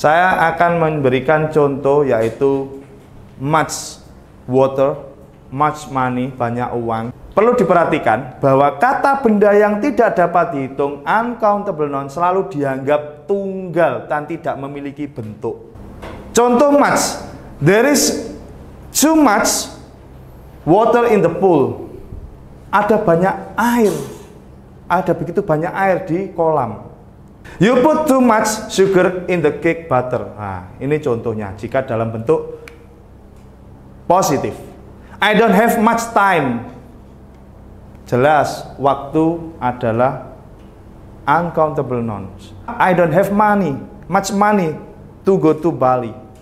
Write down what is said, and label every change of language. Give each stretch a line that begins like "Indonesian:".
Indonesian: Saya akan memberikan contoh yaitu
English: much water, much money,
Indonesian: banyak uang. Perlu diperhatikan bahwa kata benda yang tidak dapat dihitung, uncountable noun, selalu dianggap tunggal dan tidak memiliki bentuk.
English: Contoh much, there is too much water in the pool.
Indonesian: Ada banyak air, ada begitu banyak air di kolam.
English: You put too much sugar in the cake batter.
Indonesian: Nah, ini contohnya jika dalam bentuk positif.
English: I don't have much time.
Indonesian: Jelas, waktu adalah uncountable nouns.
English: I don't have much money to go to Bali.